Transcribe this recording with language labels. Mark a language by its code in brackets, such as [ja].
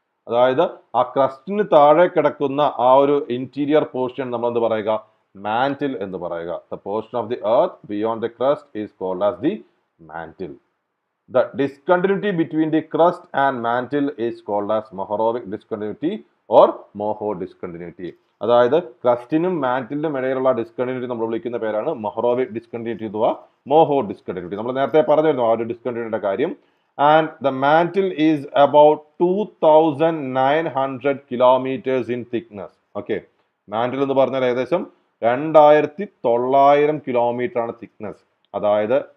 [ml] അതായത് ആ ക്രസ്റ്റിന് താഴെ കിടക്കുന്ന ആ ഒരു ഇന്റീരിയർ പോർഷൻ നമ്മൾ എന്ത് പറയുക? മാന്റിൽ എന്ന് പറയുക. [en] The portion of the earth beyond the crust is called as the mantle. The discontinuity between the crust and mantle is called as Mohorovic discontinuity or Moho discontinuity. [ml] അതായത് ക്രസ്റ്റിനും മാന്റിലിനും ഇടയിലുള്ള discontinuity നമ്മൾ വിളിക്കുന്ന പേരാണ് മൊഹറോവിക് ഡിസ്കണ്ടിന്യൂറ്റി അഥവാ മോഹോ discontinuity. നമ്മൾ നേരത്തെ പറഞ്ഞിരുന്നു ആ ഒരു ഡിസ്കണ്ടിന്യൂറ്റിയുടെ കാര്യം. [en] And the mantle is about 2900 kilometres in thickness. [ml] Okay, mantle എന്ന് പറഞ്ഞാൽ ഏകദേശം 2900 കിലോമീറ്റർ ആണ് തിക്നെസ്. അതായത്